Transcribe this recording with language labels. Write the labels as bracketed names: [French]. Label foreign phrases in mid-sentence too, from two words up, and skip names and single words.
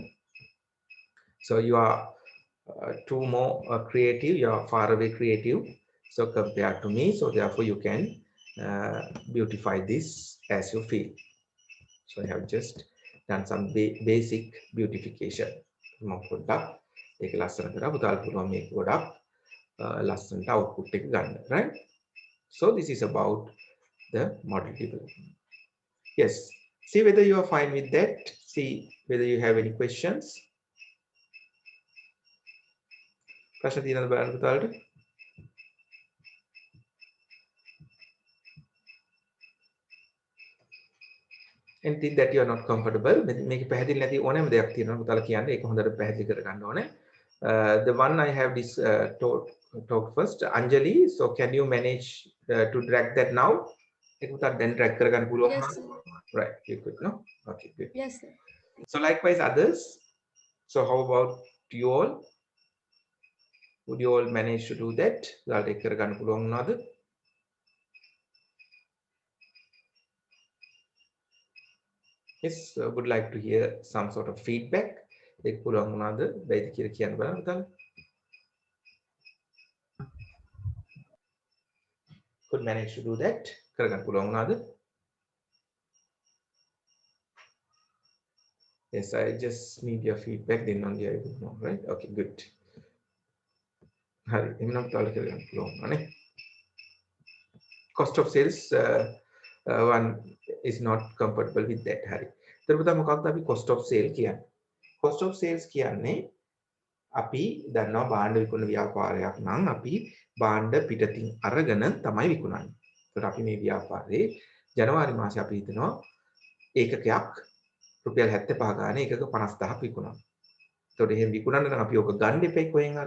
[English] So you are too more creative, you are far away creative. So compared to me, so therefore you can beautify this as you feel. So I have just done some basic beautification. [Sinhala] ඒක ලස්සන කරා පුතාලා පුළුවන් මේක ගොඩක් ලස්සනට output එක ගන්න, [English] right? So this is about the model development. Yes, see whether you are fine with that. See whether you have any questions. [Sinhala] ප්‍රශ්න තියෙනවද බලන්න පුතාලට? [English] Anything that you are not comfortable [Sinhala] මේක පැහැදිලි නැති ඕනෑම දෙයක් තියෙනවා පුතාලා කියන්න ඒක හොඳට පැහැදිලි කර ගන්න ඕනේ. [English] The one I have this talk first, Anjali, so can you manage to drag that now? [Sinhala] ඒක පුතාලා දැන් drag කර ගන්න පුළුවන්. [English] Yes, sir. Right, you could, no? Okay, good. Yes, sir. So likewise others. So how about you all? Would you all manage to do that? [Sinhala] ඔයාලට ඒක කර ගන්න පුළුවන් වුණාද? [English] Yes, would like to hear some sort of feedback. [Sinhala] ඒක පුළුවන් වුණාද බැයිද කියලා කියන්න බලන්න පුතාලා. [English] Could manage to do that. [Sinhala] කරගන්න පුළුවන් වුණාද? [English] Yes, I just need your feedback, then only I will know, right? Okay, good. [Sinhala] හරි. එහෙනම් පුතාලා කරගන්න පුළුවන් වුණානේ. [English] Cost of sales one is not compatible with that. [Sinhala] හරි. ඒතර පුතා මොකක්ද අපි [English] cost of sale [Sinhala] කියන්නේ? [English] Cost of sales [Sinhala] කියන්නේ අපි දන්නවා භාණ්ඩ විකුණන ව්‍යාපාරයක් නම් අපි භාණ්ඩ පිටතින් අරගෙන තමයි විකුණන්නේ. ඒතර අපි මේ ව්‍යාපාරේ ජනවාරි මාසේ අපි හිතනවා ඒකකයක් රුපියල් 75 ගානේ ඒකක 50000ක් විකුණනවා. ඒතකොට එහෙම විකුණන්න නම් අපි ඕක ගන්න එපේ කොහෙන් හරි.